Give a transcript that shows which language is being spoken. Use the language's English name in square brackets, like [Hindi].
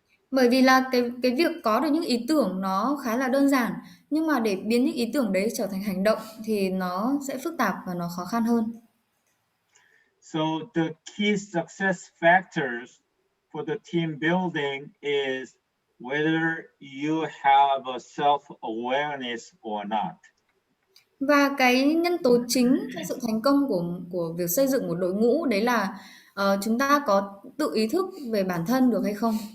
[Vietnamese] Bởi vì là cái việc có được những ý tưởng nó khá là đơn giản, nhưng mà để biến những ý tưởng đấy trở thành hành động thì nó sẽ phức tạp và nó khó khăn hơn. [English] So the key success factors for the team building is whether you have a self-awareness or not. [Vietnamese] Và cái nhân tố chính cho sự thành công của việc xây dựng một đội ngũ đấy là chúng ta có tự ý thức về bản thân được hay không.